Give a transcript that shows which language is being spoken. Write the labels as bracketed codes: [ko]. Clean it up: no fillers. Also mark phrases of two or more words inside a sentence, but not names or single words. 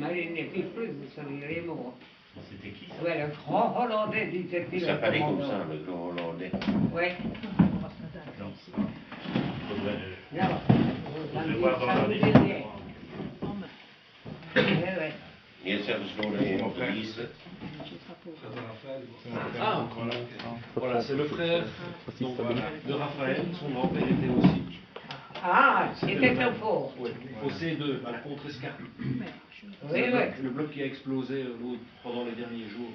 [fr] Mais il n'était plus, vous seriez mort. C'était qui ça? Oui, le grand Hollandais, disait-il. Ça paraît comme ça, le grand Hollandais. Oui. Non. Faudrait, Non. faudrait voir dans la liste. Oui, oui. Il y a [nl] zelfs door de [fr] police. Ah, voilà, c'est le frère donc, de Raphaël, son grand-père était aussi. Ah, c'était au fort. Oui, au C2, à la Contrescarpe. Oui, C'est oui. le bloc qui a explosé pendant les derniers jours,